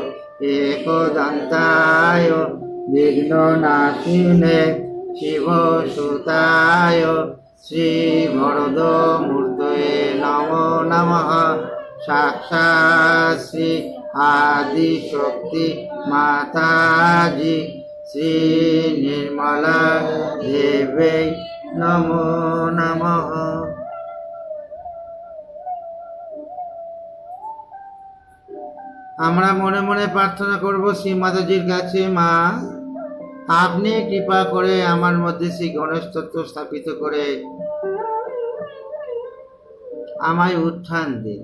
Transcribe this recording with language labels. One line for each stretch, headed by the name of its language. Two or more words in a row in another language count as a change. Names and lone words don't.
Sanskrit: एकदन्ताय विघ्ननाशिने शिवसुताय श्रीवरदमूर्तये नमो नमः साक्षात् श्री आदिशक्ति माताजी श्री निर्मला देवी नमो नमः।
Bangla: আমরা মনে মনে প্রার্থনা করব শ্রী মাতাজির কাছে, মা আপনি কৃপা করে আমার মধ্যে শ্রী গণেশ তত্ত্ব স্থাপিত করে আমায় উত্থান দিন।